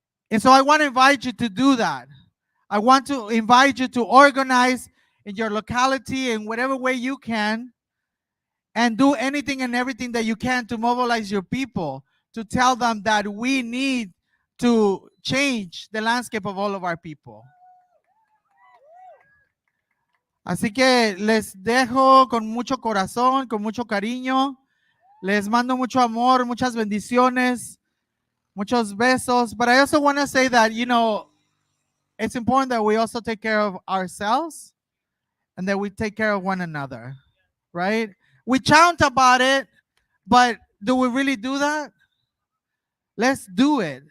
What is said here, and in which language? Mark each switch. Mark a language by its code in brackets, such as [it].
[en] And so I want to invite you to do that. I want to invite you to organize in your locality in whatever way you can and do anything and everything that you can to mobilize your people, to tell them that we need to change the landscape of all of our people. [es] Así que les dejo con mucho corazón, con mucho cariño. Les mando mucho amor, muchas bendiciones. Muchos besos. [en] But I also want to say that, it's important that we also take care of ourselves and that we take care of one another, right? We chant about it, but do we really do that? Let's do it.